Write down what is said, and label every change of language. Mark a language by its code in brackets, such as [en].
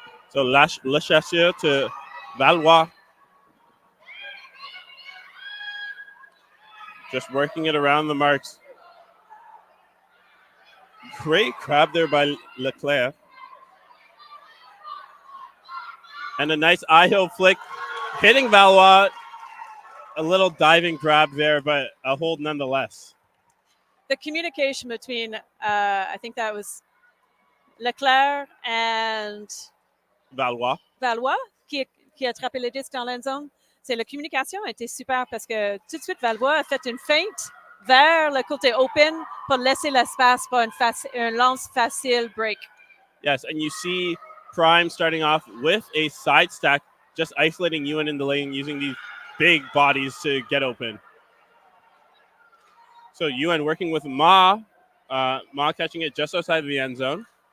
[en] So Le Chasseur to Valois. Just working it around the marks. Great grab there by Leclerc. And a nice IO flick. Hitting Valois. A little diving grab there, but a hold nonetheless. The communication between, I think that was Leclerc and Valois [fr] qui a attrapé le disque dans l'end zone. La communication a été super parce que tout de suite, Valois a fait une feinte vers le côté open pour laisser l'espace pour un lance facile break. [en] Yes, and you see Prime starting off with a side stack, just isolating Ewan in the lane using these big bodies to get open. So Ewan working with Ma catching it just outside of the end zone.